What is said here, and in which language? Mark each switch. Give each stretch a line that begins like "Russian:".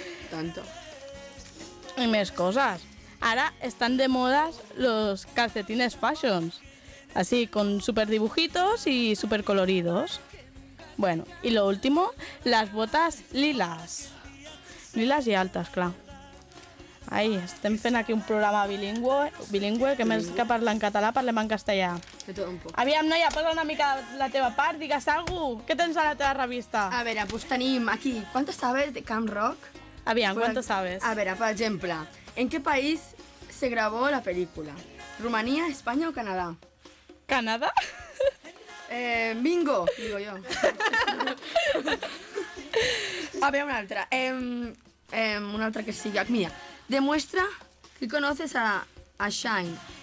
Spanish: Tanto. Y más cosas. Ahora están de moda los calcetines fashions. Así, con súper dibujitos y súper coloridos. Bueno, y lo último, las botas lilas. Lilas y altas, claro.
Catalan: Ahí, estem fent aquí un programa bilingüe, que més que parla en català, parlem en castellà. De tot un poc. Aviam, noia, posa una mica la teva part, digues alguna cosa. Què tens a la teva revista? A veure, pues tenim aquí,
Spanish: ¿cuánto sabes de Camp Rock?
Catalan: Aviam,
Spanish: ¿cuánto sabes?
Catalan: A veure, per exemple, ¿en què país
Spanish: se grabó
Catalan: la pel·lícula?
Spanish: ¿Rumanía, España o Canadá? ¿Canadá? Bingo, digo yo.
Catalan: A veure, una altra. Una altra que sigui, mira.
Spanish: Demuestra que conoces a Shine.